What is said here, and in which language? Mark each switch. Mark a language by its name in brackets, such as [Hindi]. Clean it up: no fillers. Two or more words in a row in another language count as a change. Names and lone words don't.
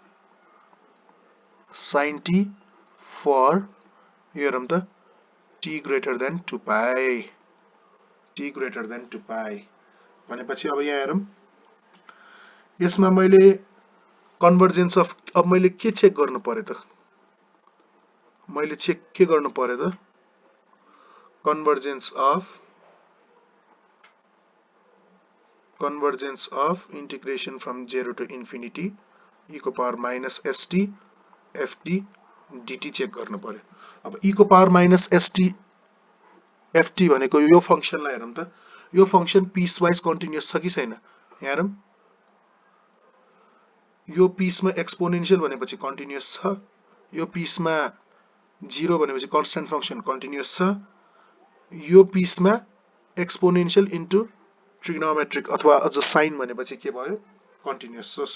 [English] sin t for [Nepali] यो हेरौँ त [English] t greater than 2 pi t greater than 2 pi [Nepali] भनेपछि अब यहाँ हेरौँ यसमा मैले [English] convergence of [Nepali] अब मैले के चेक गर्नु पर्यो त मैले चेक के गर्नु पर्यो त [English] convergence of convergence of integration from 0 to infinity e को power minus st ft dt [Nepali] चेक गर्नु पर्यो। अब e को [English] power minus st ft [Nepali] भनेको यो फंक्शनलाई हेरौं त, यो फंक्शन [English] piecewise continuous [Nepali] छ कि छैन, यहाँ हेरौं, यो पीसमा एक्सपोनेन्शियल भनेपछि कन्टिन्युअस छ, यो पीसमा 0 भनेपछि [English] constant function continuous [Nepali] छ, यो पीसमा [English] exponential into trigonometric [Nepali] अथवा अझ साइन भनेपछि के भयो, कन्टिन्युअस छ।